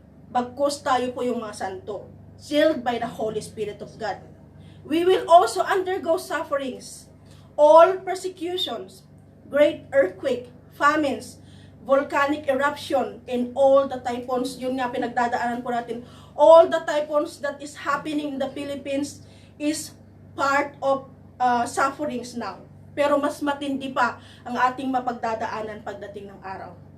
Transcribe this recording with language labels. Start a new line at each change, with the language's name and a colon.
Filipino: Bagkus tayo po yung mga santo.
English: Sealed by the Holy Spirit of God. We will also undergo sufferings, all persecutions, great earthquake, famines, volcanic eruption, and all the typhoons.
Filipino: Yun nga pinagdadaanan po natin.
English: All the typhoons that is happening in the Philippines is part of sufferings now.
Filipino: Pero mas matindi pa ang ating mapagdadaanan pagdating ng araw.